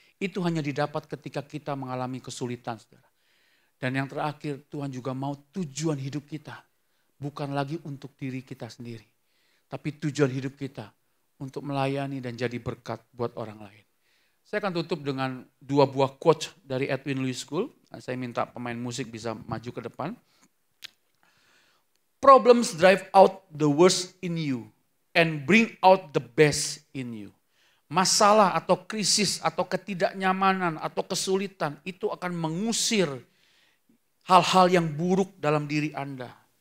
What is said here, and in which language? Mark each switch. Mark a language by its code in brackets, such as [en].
[id] Itu hanya didapat ketika kita mengalami kesulitan, saudara. Dan yang terakhir, Tuhan juga mau tujuan hidup kita bukan lagi untuk diri kita sendiri. Tapi tujuan hidup kita untuk melayani dan jadi berkat buat orang lain. Saya akan tutup dengan 2 buah quote dari Edwin Louis School. Saya minta pemain musik bisa maju ke depan. [en] Problems drive out the worst in you and bring out the best in you. [id] Masalah atau krisis atau ketidaknyamanan atau kesulitan itu akan mengusir hal-hal yang buruk dalam diri Anda.